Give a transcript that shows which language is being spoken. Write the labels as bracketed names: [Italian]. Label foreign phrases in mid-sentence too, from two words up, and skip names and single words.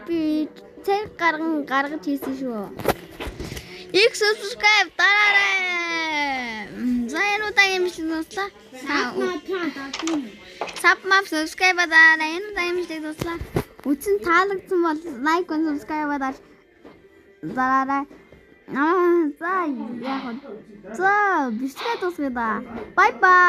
[Mongolian] Би цаг гаргаж хийсэн шүү. Их subscribe дараарай. За энэ удаагийн бичлэг дуслаа. Subscribe subscribe дараарай. Энэ удаагийн бичлэг дуслаа. Үчин таалагдсан бол [English] like and subscribe [Mongolian] дараарай. За яг. За бичлэг дуусгая да. [English] Bye bye.